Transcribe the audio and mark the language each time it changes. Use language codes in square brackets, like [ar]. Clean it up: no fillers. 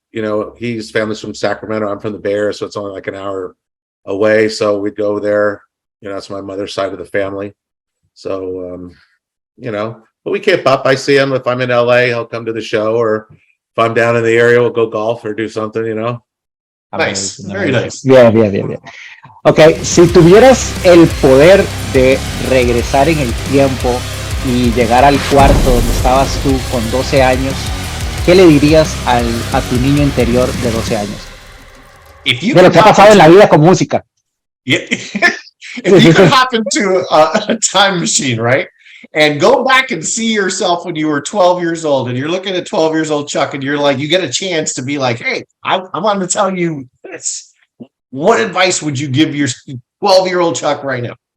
[en] His family's from Sacramento. I'm from the Bay Area, so it's only like an hour away. So we'd go there. That's my mother's side of the family. So, but we keep up. I see him if I'm in LA, he'll come to the show, or if I'm down in the area, we'll go golf or do something. Nice, very nice. [es] Bien, bien, bien, bien. Ok, si tuvieras el poder de regresar en el tiempo y llegar al cuarto donde estabas tú con 12 años, ¿qué le dirías a tu niño interior de 12 años? De lo que ha pasado en la vida con música. [en] Yeah. If you could hop into a time machine, right? And go back and see yourself when you were 12 years old, and you're looking at 12 years old Chuck, and you're like, you get a chance to be like, hey, I want to tell you this. What advice would you give your 12-year-old Chuck right now?